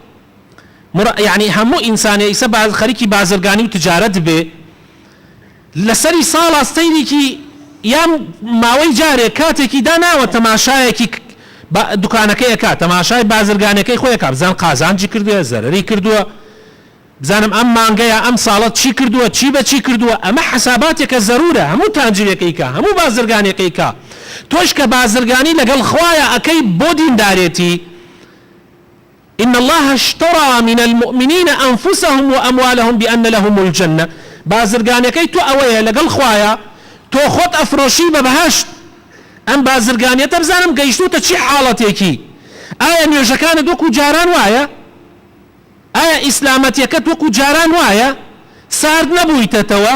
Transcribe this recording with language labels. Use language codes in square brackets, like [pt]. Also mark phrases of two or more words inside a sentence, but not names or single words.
[ckb] یعنی هەموو ئینسانێ ئیسە خەریکی بازرگانی و تجارەت بێ لەسەری ساڵا ستەیرێکی یان ماوەی جارێک کاتێکی داناوە تەماشایەکی دوکانەکەی ئەکات، تەماشای بازرگانەکەی خۆی ئەکات، بزان قازانجی کردووە، زەرەری کردووە، بزانم ئەم مانگەیە ئەم ساڵەت چی کردووە، چی بە چی کردووە. ئەمە حساباتێکە زەرورە، هەموو تاجرێکەی کە، هەموو بازرگانێکەی کە. تۆش کە بازرگانی لەگەڵ خوایە ئەەکەی بۆ دیندارێتی. [ar] إن الله اشترى من المؤمنين أنفسهم وأموالهم بأن لهم الجنة. [ckb] بازرگانەکەی تۆ ئەوەیە لەگەڵ خوایە تۆ خۆت ئەفرۆشی بە بەهەشت. ئەم بازرگانیەتە بزانم گەیشتوتە چی حاڵەتێکی. ئایا نوێژەکانت وەکو جاران وایە؟ ئایا ئیسلامەتیەکەت وەکو جاران وایە؟ سارد نەبوویتەتەوە؟